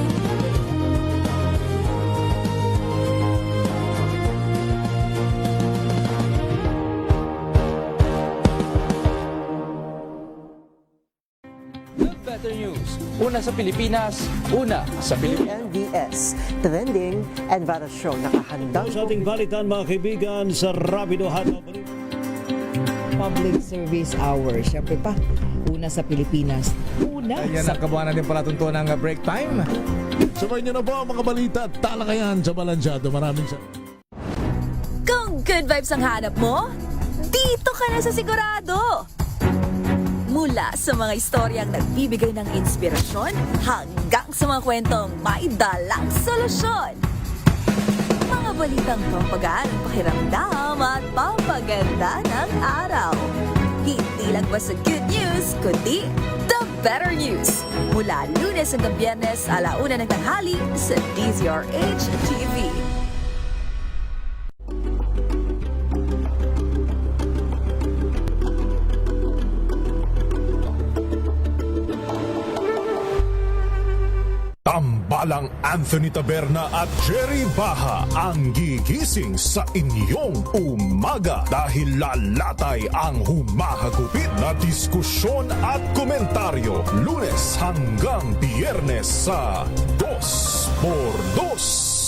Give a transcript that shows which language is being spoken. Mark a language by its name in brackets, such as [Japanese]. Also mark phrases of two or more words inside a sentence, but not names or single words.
[Filipino] Better News. Una sa Pilipinas, una sa Pilipinas. NDS, Trending and Vara Show. Nakahandang Sa ating balitan mga kaibigan sa Rapido Hataw. Public Service Hour. Siyempre pa, una sa Pilipinas. Una Ayan sa... ang kabuuan natin palatuntuan ng [English] break time. [Filipino] Sabay niyo na po ang mga balita at talakayan sa Balansyado. Maraming sa... Kung [English] good vibes [Filipino] ang hanap mo, dito ka na sa sigurado. Mula sa mga istoryang nagbibigay ng inspirasyon hanggang sa mga kwentong may dalang solusyon. Mga balitang pampagaan ang pakiramdam at pampaganda ng araw. Hindi lang ba sa [English] good news, [Filipino] kundi [English] the better news. [Filipino] Mula Lunes hanggang Biyernes, 1:00 ng tanghali sa DZRH TV. Tambalang Anthony Taberna at Jerry Baha ang gigising sa inyong umaga dahil lalatay ang humahagupit na diskusyon at komentaryo Lunes hanggang Biyernes sa 2x2.